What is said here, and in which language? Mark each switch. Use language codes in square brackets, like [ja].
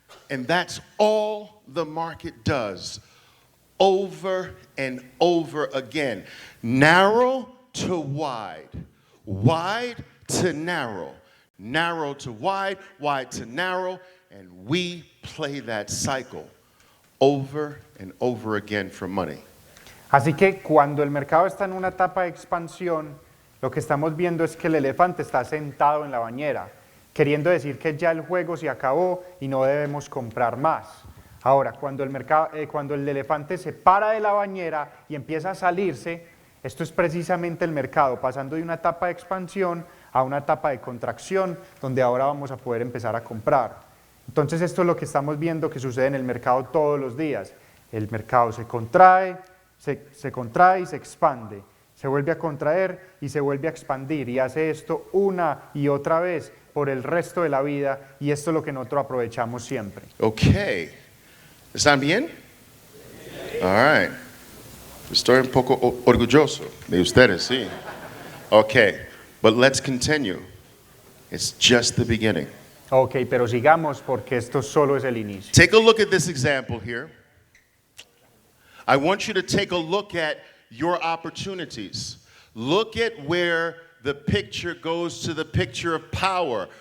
[en] And that's all the market does over and over again. Narrow to wide, wide to narrow, narrow to wide, wide to narrow, and we play that cycle over and over again for money. [es] Así que cuando el mercado está en una etapa de expansión, lo que estamos viendo es que el elefante está sentado en la bañera, queriendo decir que ya el juego se acabó y no debemos comprar más. Ahora, cuando el elefante se para de la bañera y empieza a salirse, esto es precisamente el mercado, pasando de una etapa de expansión a una etapa de contracción, donde ahora vamos a poder empezar a comprar. Entonces esto es lo que estamos viendo que sucede en el mercado todos los días. El mercado se contrae y se expande, se vuelve a contraer y se vuelve a expandir, y hace esto una y otra vez por el resto de la vida, y esto es lo que nosotros aprovechamos siempre. [en] Okay. [es] ¿Están bien? [en] All right. [es] Estoy un poco orgulloso de ustedes, sí. [en] Okay, but let's continue. It's just the beginning. [es] Ok, pero sigamos porque esto solo es el inicio. [en] Take a look at this example here. I want you to take a look at your opportunities. Look at where the picture goes to the picture of power.